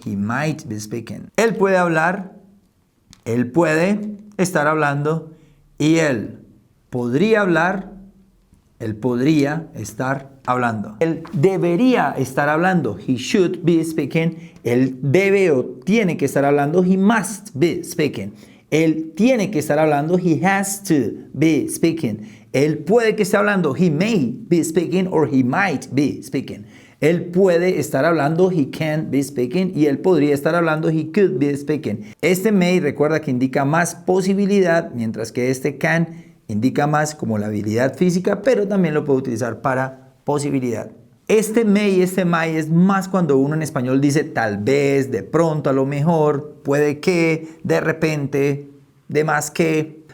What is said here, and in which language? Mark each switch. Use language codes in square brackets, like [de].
[en] He might be speaking. [es] Él puede hablar, él puede estar hablando y él podría hablar, él podría estar hablando. Él debería estar hablando. [en] He should be speaking. [es] Él debe o tiene que estar hablando. [en] He must be speaking. [es] Él tiene que estar hablando. [en] He has to be speaking. [es] Él puede que esté hablando. [en] He may be speaking or he might be speaking. [es] Él puede estar hablando. [en] He can be speaking. [es] Y él podría estar hablando. [en] He could be speaking. [es] Este may recuerda que indica más posibilidad, mientras que este can indica más como la habilidad física, pero también lo puedo utilizar para posibilidad. Este may y este might es más cuando uno en español dice tal vez, de pronto, a lo mejor, puede que, de repente, de más que.